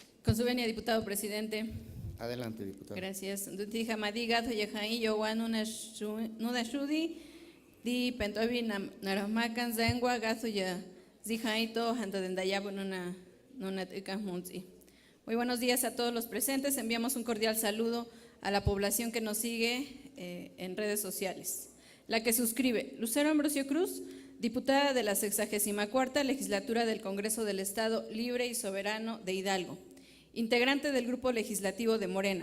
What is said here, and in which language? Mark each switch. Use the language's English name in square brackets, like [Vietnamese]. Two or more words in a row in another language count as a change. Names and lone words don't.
[Spanish] Con su venia, diputado presidente. Adelante, diputado. Gracias. [Mezquital Otomi] Dutija Madiga, Toyajaí, Yowan, Nuna Shudi, Di Pentovi, Naramakan, Zengua, Gazuya, Zijaito, Antodendayabo, Nuna Munzi. [Spanish] Muy buenos días a todos los presentes. Enviamos un cordial saludo a la población que nos sigue en redes sociales. La que suscribe: Lucero Ambrosio Cruz, diputada de la 64ª Legislatura del Congreso del Estado Libre y Soberano de Hidalgo, integrante del Grupo Legislativo de Morena,